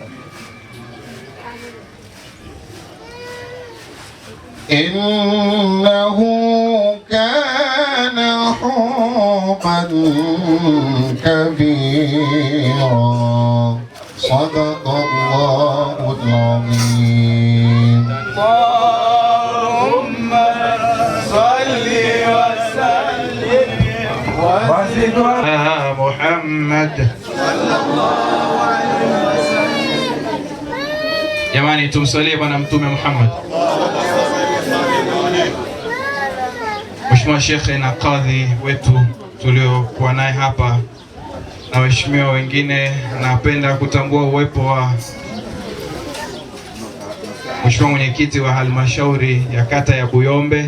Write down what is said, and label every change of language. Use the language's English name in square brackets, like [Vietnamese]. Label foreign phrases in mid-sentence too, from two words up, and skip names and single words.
[Arabic] إنه كان حوبا كبيرا. صدق الله العظيم. اللهم صل وسلم وزد على محمد. [Swahili] Jamani, tumsalie bwana mtume Muhammad. Mheshimiwa Shekhe na kadhi wetu tuliokuwa naye hapa na waheshimiwa wengine, napenda kutambua uwepo wa Mheshimiwa mwenyekiti wa halmashauri ya kata ya Buyombe.